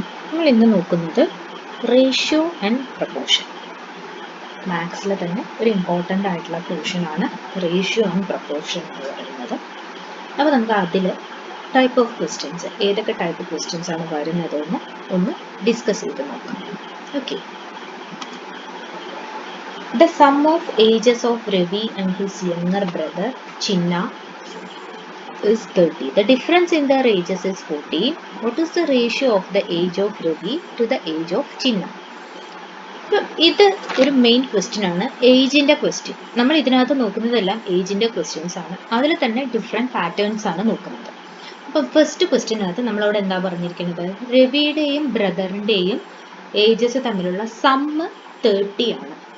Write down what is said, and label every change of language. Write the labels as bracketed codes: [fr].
[ml] നമ്മൾ ഇന്ന് നോക്കുന്നത് റേഷ്യോ ആൻഡ് പ്രപ്പോർഷൻ. മാത്സിലെ തന്നെ ഒരു ഇമ്പോർട്ടൻ്റ് ആയിട്ടുള്ള പോർഷനാണ് റേഷ്യോ ആൻഡ് പ്രപ്പോർഷൻ എന്ന് പറയുന്നത്. അപ്പോൾ നമുക്ക് അതിൽ ടൈപ്പ് ഓഫ് ക്വസ്റ്റ്യൻസ്, ഏതൊക്കെ ടൈപ്പ് ക്വസ്റ്റ്യൻസ് ആണ് വരുന്നതെന്ന് ഒന്ന് ഡിസ്കസ് ചെയ്ത് നോക്കാം. Okay. [en] The sum of ages of Ravi and his younger brother Chinna is 30. The difference in their ages is 14. What is the ratio of the age of Ravi to the age of Chinna? [ml] ഇത് ഒരു main question ആണ്, ഏജിൻ്റെ question. നമ്മൾ ഇതിനകത്ത് നോക്കുന്നതെല്ലാം ഏജിൻ്റെ questions ആണ്. അതിൽ തന്നെ different patterns ആണ് നോക്കുന്നത്. അപ്പം ഫസ്റ്റ് ക്വസ്റ്റ്യനകത്ത് നമ്മളവിടെ എന്താ പറഞ്ഞിരിക്കുന്നത്? രവിയുടെയും ബ്രദറിൻ്റെയും ഏജസ് തമ്മിലുള്ള സമ്മ് 30 ആണ്.